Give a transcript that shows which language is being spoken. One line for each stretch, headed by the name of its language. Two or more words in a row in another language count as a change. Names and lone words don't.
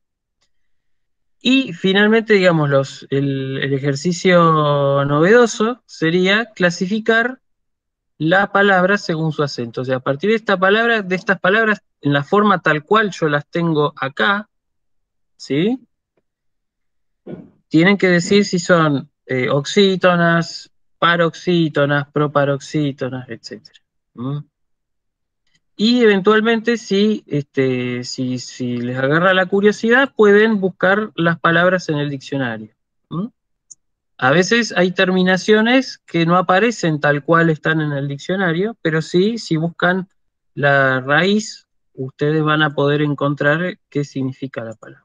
Spanish: Y finalmente, digamos, el ejercicio novedoso sería clasificar la palabra según su acento. O sea, a partir de esta palabra, de estas palabras, en la forma tal cual yo las tengo acá, ¿sí? Tienen que decir si son oxítonas, paroxítonas, proparoxítonas, etc. Y eventualmente, si les agarra la curiosidad, pueden buscar las palabras en el diccionario. A veces hay terminaciones que no aparecen tal cual están en el diccionario, pero sí, si buscan la raíz, ustedes van a poder encontrar qué significa la palabra.